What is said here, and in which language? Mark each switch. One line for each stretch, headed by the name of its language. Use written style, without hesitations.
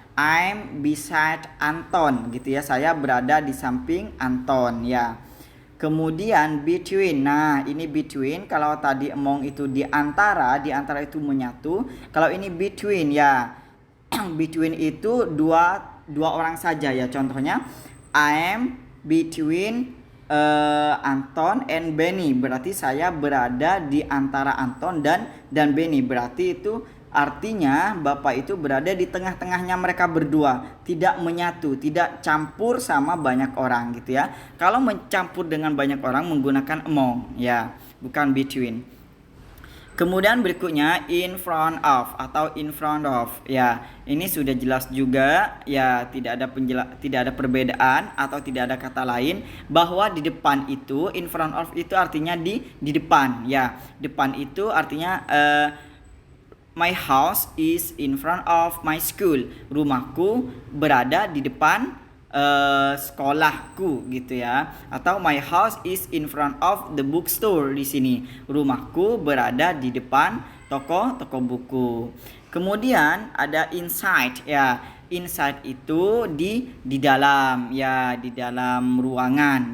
English: I'm beside Anton
Indonesian: gitu ya. Saya berada di samping Anton ya. Kemudian between. Nah, ini between. Kalau tadi among itu di antara itu menyatu. Kalau ini between ya. Between itu dua orang saja ya. Contohnya
English: I am between Anton and Benny.
Indonesian: Berarti saya berada di antara Anton dan Benny. Berarti itu artinya Bapak itu berada di tengah-tengahnya mereka berdua, tidak menyatu, tidak campur sama banyak orang gitu ya. Kalau mencampur dengan banyak orang menggunakan among ya, bukan between. Kemudian berikutnya in front of atau in front of ya. Ini sudah jelas juga ya, tidak ada perbedaan atau tidak ada kata lain bahwa di depan itu, in front of itu artinya di depan ya. Depan itu artinya
English: my house is in front of my school.
Indonesian: Rumahku berada di depan sekolahku gitu ya. Atau
English: my house is in front of the bookstore
Indonesian: di sini. Rumahku berada di depan toko buku. Kemudian ada inside ya. Inside itu di dalam ya, di dalam ruangan.